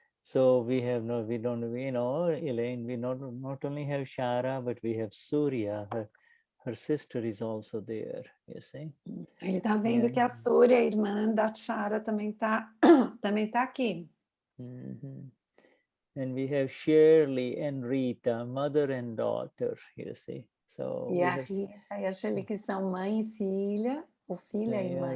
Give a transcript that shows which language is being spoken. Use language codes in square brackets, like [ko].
[en] So we have no, we don't, you know, Elaine, we not only have Shara, but we have Surya. Her sister is also there, you see. [pt] Ele está vendo que a Surya, a irmã da Shara, também tá aqui. [en] And we have Shirley and Rita, mother and daughter, you see. So [pt] E a Rita e a Shirley, que são mãe e filha, o filho e a mãe,